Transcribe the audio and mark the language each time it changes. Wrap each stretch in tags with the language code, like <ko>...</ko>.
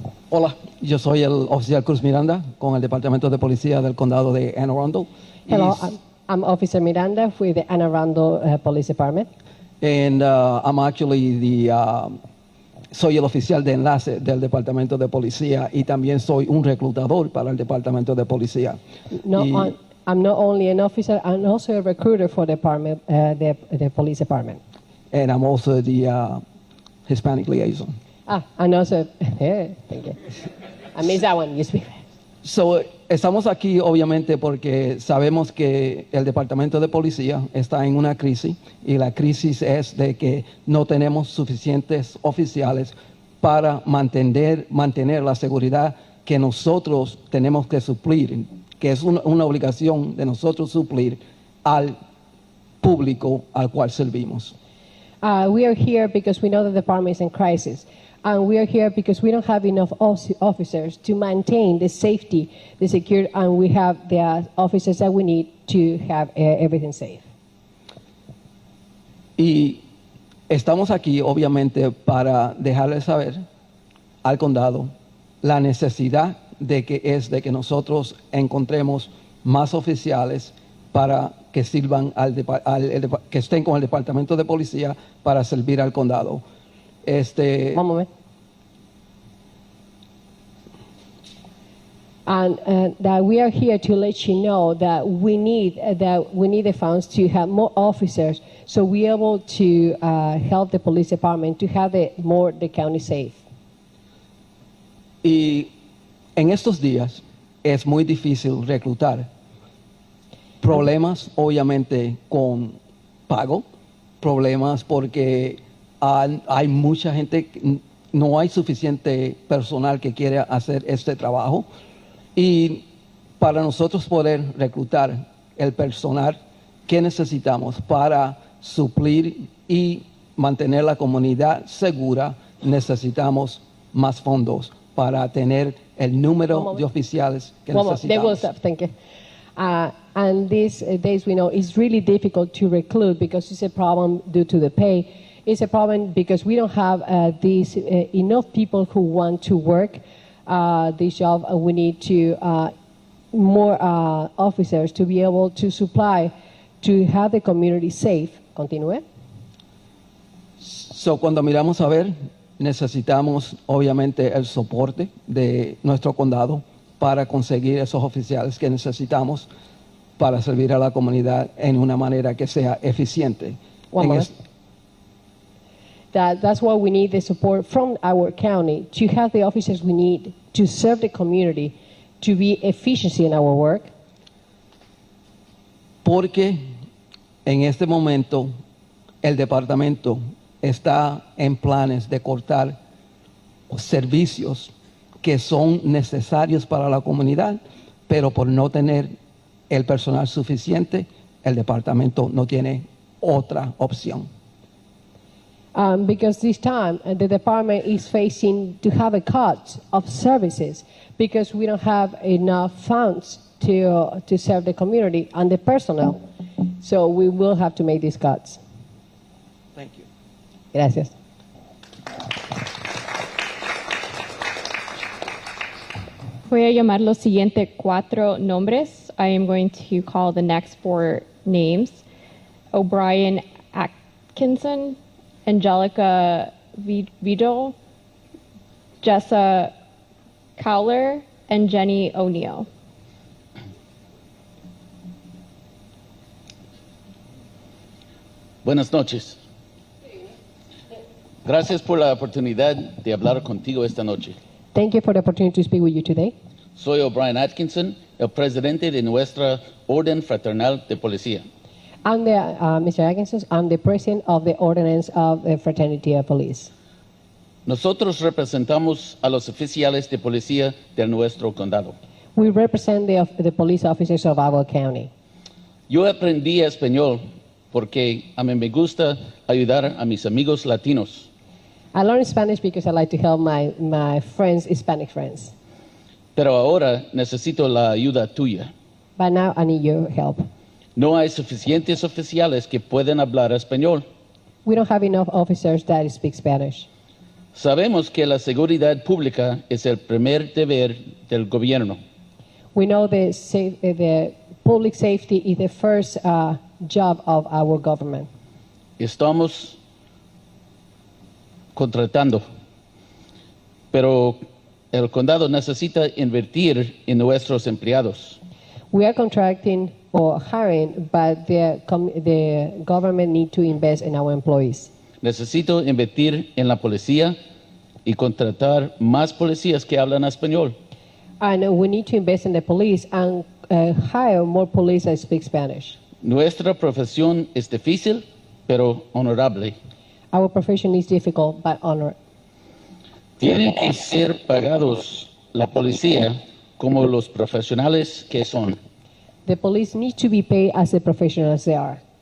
<es>Hola, yo soy el oficial Cruz Miranda con el Departamento de Policía del Condado de Anne Arundel.</es> <en>Hello, I'm Officer Miranda with the Anne Arundel Police Department. And I'm actually</en> <es>soy el oficial de enlace del Departamento de Policía y también soy un reclutador para el Departamento de Policía.</es> <en>I'm not only an officer, I'm also a recruiter for the department, the police department. And I'm also the Hispanic liaison. And also, thank you. I missed that one. You speak.</en> <es>So, estamos aquí obviamente porque sabemos que el Departamento de Policía está en una crisis y la crisis es de que no tenemos suficientes oficiales para mantener la seguridad que nosotros tenemos que suplir, que es una obligación de nosotros suplir al público al cual servimos.</es> <en>We are here because we know the department is in crisis. And we are here because we don't have enough officers to maintain the safety, the security, and we have the officers that we need to have everything safe.</en> <es>Y estamos aquí, obviamente, para dejarles saber al condado la necesidad de que nosotros encontremos más oficiales para que sirvan que estén con el Departamento de Policía para servir al condado.</es> <en>One moment. And that we are here to let you know that we need the funds to have more officers, so we are able to help the police department to have the county safe.</en> <es>Y en estos días es muy difícil reclutar. Problemas, obviamente, con pago, problemas porque hay mucha gente, no hay suficiente personal que quiere hacer este trabajo. Y para nosotros poder reclutar el personal que necesitamos para suplir y mantener la comunidad segura, necesitamos más fondos para tener el número de oficiales que</es> <en>They will</en> <es>necesitamos.</es> <en>stop. Thank you. And these days we know it's really difficult to recruit because it's a problem due to the pay. It's a problem because we don't have enough people who want to work this job. We need to more officers to be able to supply, to have the community safe.</en> <es>Continúe. So, cuando miramos a ver, necesitamos obviamente el soporte de nuestro condado para conseguir esos oficiales que necesitamos para servir a la comunidad en una manera que sea eficiente.</es> <en>One</en> <es>En</es> <en>moment. That's why we need the support from our county to have the officers we need to serve the community, to be efficiency in our work.</en> <es>Porque en este momento el departamento está en planes de cortar servicios que son necesarios para la comunidad, pero por no tener el personal suficiente, el departamento no tiene otra opción.</es> <en>Because this time the department is facing to have a cut of services because we don't have enough funds to serve the community and the personnel. So we will have to make these cuts. Thank you.</en> <es>Gracias. Voy a llamar los siguientes 4 nombres.</es> <en>I am going to call the next 4 names. O'Brien Atkinson, Angelica Vidal, Jessa Cowler, and Jenny O'Neill.</en> <es>Buenas noches. Gracias por la oportunidad de hablar contigo esta noche.</es> <en>Thank you for the opportunity to speak with you today.</en> <es>Soy O'Brien Atkinson, el presidente de nuestra Orden Fraternal de Policía.</es> <en>I'm Mr. Atkinson. I'm the president of the ordinance of the Fraternity of Police.</en> <es>Nosotros representamos a los oficiales de policía de nuestro condado.</es> <en>We represent the police officers of our county.</en> <es>Yo aprendí español porque a mí me gusta ayudar a mis amigos latinos.</es> <en>I learned Spanish because I like to help my friends, Hispanic friends.</en> <es>Pero ahora necesito la ayuda tuya.</es> <en>But now I need your help.</en> <es>No hay suficientes oficiales que pueden hablar español.</es> <en>We don't have enough officers that speak Spanish.</en> <es>Sabemos que la seguridad pública es el primer deber del gobierno.</es> <en>We know the public safety is the first job of our government.</en> <es>Estamos contratando, pero el condado necesita invertir en nuestros empleados.</es> <en>We are contracting or hiring, but the government need to invest in our employees.</en> <es>Necesito invertir en la policía y contratar más policías que hablan español.</es> <en>And we need to invest in the police and hire more police that speak Spanish.</en> <es>Nuestra profesión es difícil, pero honorable.</es> <en>Our profession is difficult but honored.</en> <es>Tienen que ser pagados la policía como los profesionales que son.</es> <en>The police need to be paid as the professionals they are.</en>